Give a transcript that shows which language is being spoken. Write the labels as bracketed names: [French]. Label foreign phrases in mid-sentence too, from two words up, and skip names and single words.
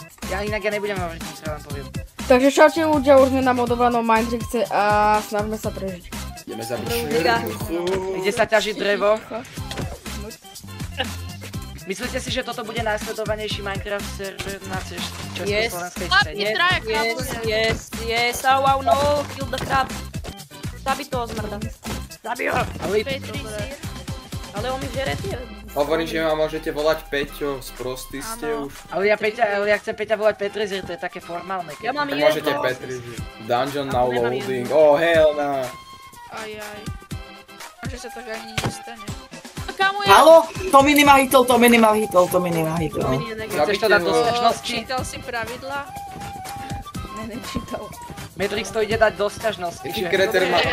[Slovak] Ja nebudem hovoriť, nič sa vám poviem. Takže čaute ľudia, už sme na modovanom Mindtrixe a snažme sa prežiť. Ideme zabiť šerifku. Ide sa ťažiť drevo. Myslíte si, že toto bude najsledovanejší Minecraft server na československej scéne? [English] Yes, wow, no, kill the crab. [Czech] Zabi toho zmrda. Zabi ho. Ale on mi žere tie. [Slovak] Hovorím, že ma môžete volať Peťo, sprostý ste už. Ale ja chcem Peťa volať Petrizir, to je také formálne. Ja mám tak môžete Petrizir. [English] Dungeon now loading, oh hell no. [Slovak] Ajaj. Že sa tak ani nestane. Haló? To minima hitol. Chceš to dať do sťažnosti? Čítal si pravidlá? Nečítal. Matrix to ide dať do sťažnosti. Taký kreter má...